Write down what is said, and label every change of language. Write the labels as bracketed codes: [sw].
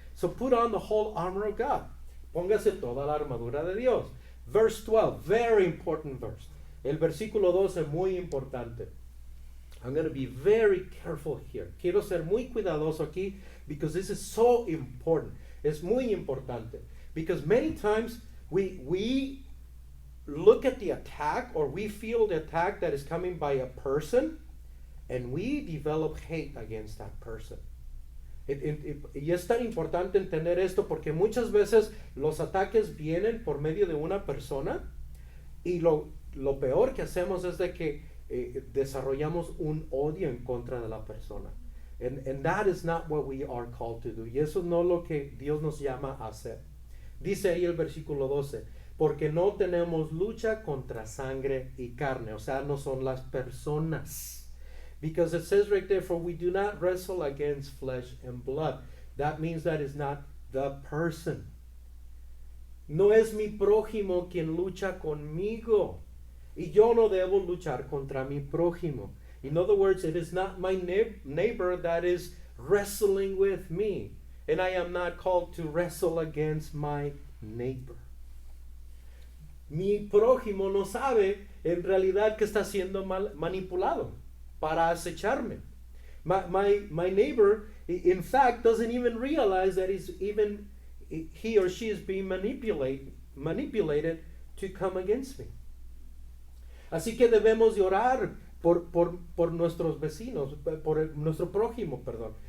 [en] So put on the whole armor of God. [es] Póngase toda la armadura de Dios. [en] Verse 12, very important verse. [es] El versículo 12, muy importante. [en] I'm going to be very careful here. [es] Quiero ser muy cuidadoso aquí [en] because this is so important. [es] Es muy importante. [en] Because many times we look at the attack, or we feel the attack that is coming by a person, and we develop hate against that person. [es] Y es tan importante entender esto porque muchas veces los ataques vienen por medio de una persona, y lo peor que hacemos es de que desarrollamos un odio en contra de la persona. [en] And that is not what we are called to do. [es] Y eso no es lo que Dios nos llama a hacer. Dice ahí el versículo 12, porque no tenemos lucha contra sangre y carne. O sea, no son las personas. [en] Because it says right there, for we do not wrestle against flesh and blood. That means that is not the person. [es] No es mi prójimo quien lucha conmigo. Y yo no debo luchar contra mi prójimo. [en] In other words, it is not my neighbor that is wrestling with me. And I am not called to wrestle against my neighbor. [es] Mi prójimo no sabe en realidad que está siendo manipulado para acecharme. [en] My neighbor, in fact, doesn't even realize that he or she is being manipulated to come against me. [es] Así que debemos de orar por nuestros vecinos, por nuestro prójimo, perdón.